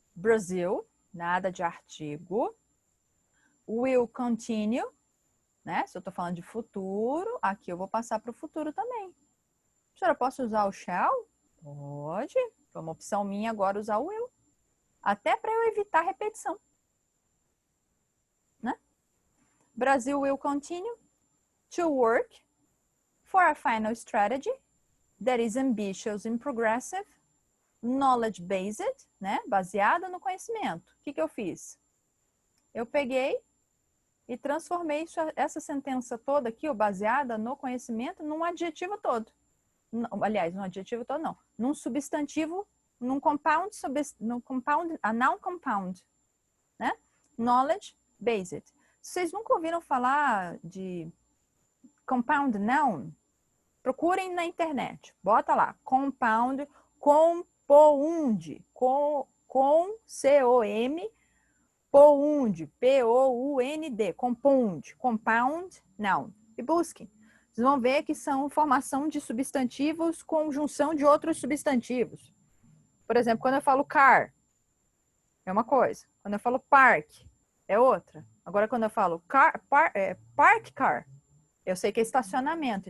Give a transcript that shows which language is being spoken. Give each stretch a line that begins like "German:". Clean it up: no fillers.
Portuguese: Brazil, nada de artigo.
English: Will continue,
Portuguese: né? Se eu estou falando de futuro, aqui eu vou passar para o futuro também. Professora, posso usar o shall? Pode. Foi uma opção minha agora usar o will. Até para eu evitar repetição. Né?
English: Brazil will continue to work for a final strategy that is ambitious and progressive, knowledge-based, né?
Portuguese: Baseada no conhecimento. O que eu fiz? Eu peguei e transformei essa sentença toda aqui, ó, baseada no conhecimento, num adjetivo todo. Aliás, num adjetivo todo não. Num substantivo, num compound, a noun compound, né? Knowledge-based. Vocês nunca ouviram falar de compound noun? Procurem na internet. Bota lá, compound, compound, com C-O-M, pound, P-O-U-N-D, compound noun. E busquem. Vocês vão ver que são formação de substantivos com junção de outros substantivos. Por exemplo, quando eu falo car, é uma coisa. Quando eu falo park, é outra. Agora, quando eu falo park car, eu sei que é estacionamento.